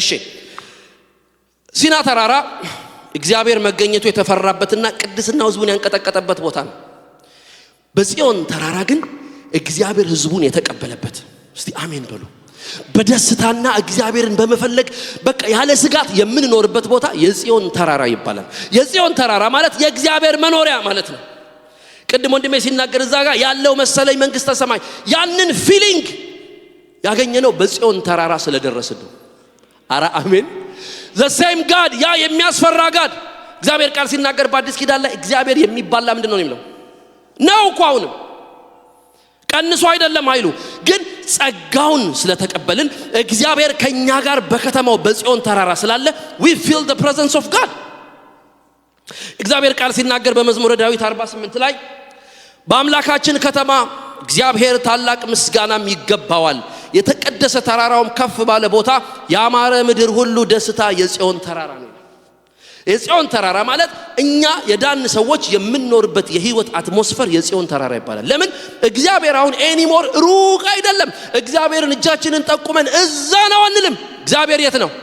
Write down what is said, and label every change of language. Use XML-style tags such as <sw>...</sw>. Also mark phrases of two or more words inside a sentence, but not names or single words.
<am>እሺ ሲና ተራራ እግዚአብሔር መገኘቱ የተፈራበትና ቅድስናው ሕዝቡን ያንቀጠቀጠበት ቦታ ነው። በጽዮን ተራራ ግን እግዚአብሔር ሕዝቡን የተቀበለበት። እስቲ አሜን በሉ። በደስታና እግዚአብሔርን በመፈለግ በቃ ያለ ስጋት የምንኖርበት ቦታ የጽዮን ተራራ ይባላል። የጽዮን ተራራ ማለት የእግዚአብሔር መኖሪያ ማለት ነው። ቅድም ወንድሜ ሲናገር እዛ ጋር ያለው መሰለኝ መንግስተ ሰማይ ያንን ፊሊንግ ያገኘነው በጽዮን ተራራ ስለደረስን ነው። አረ አሜን።</am> <en>the same God</en> <am>ያ የሚያስፈራ God እግዚአብሔር ቃል ሲናገር በአዲስ ኪዳን ላይ እግዚአብሔር የሚባላ ምንድነው ነው የሚለው ነው እኮ አሁንም ቀንሶ አይደለም ኃይሉ ግን ጸጋውን ስለተቀበልን እግዚአብሔር ከኛ ጋር በከተማው በጽዮን ተራራ ስላለ</am> <en>we feel the presence of God።</en> <am>እግዚአብሔር ቃል ሲናገር በመዝሙረ ዳዊት 48 ላይ በአምላካችን ከተማ እግዚአብሔር ታላቅ ምስጋናም ይገባዋል፣ የተቀደሰ ተራራውም ከፍ ባለ ቦታ ያማረ ምድር ሁሉ ደስታ የጽዮን ተራራ ነው። የጽዮን ተራራ ማለት እኛ የዳን ሰዎች የምንኖርበት የህይወት አትሞስፌር የጽዮን ተራራ ይባላል። ለምን እግዚአብሔር አሁን ኤኒሞር ሩቅ አይደለም። እግዚአብሔርን እጃችንን ጠቁመን እዛ ነው አንልም። እግዚአብሔር የት ነው?</am>